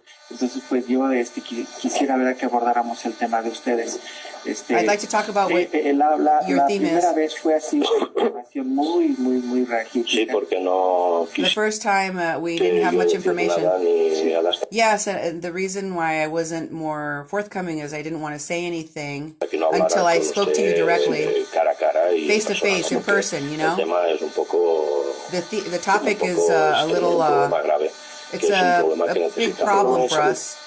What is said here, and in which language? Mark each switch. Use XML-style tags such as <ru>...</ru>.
<es>Entonces, pues yo quisiera ver que abordáramos el tema de ustedes.</es> <en>I'd like to talk about what your theme is.</en> <es>La primera vez fue así una información muy raquítica. Sí, porque no</es> <en>The first time we didn't have much information. Yes, and the reason why I wasn't more forthcoming is I didn't want to say anything until I spoke to you directly, face to face, in person, you know? The topic is a little, it's a big problem for us.</en>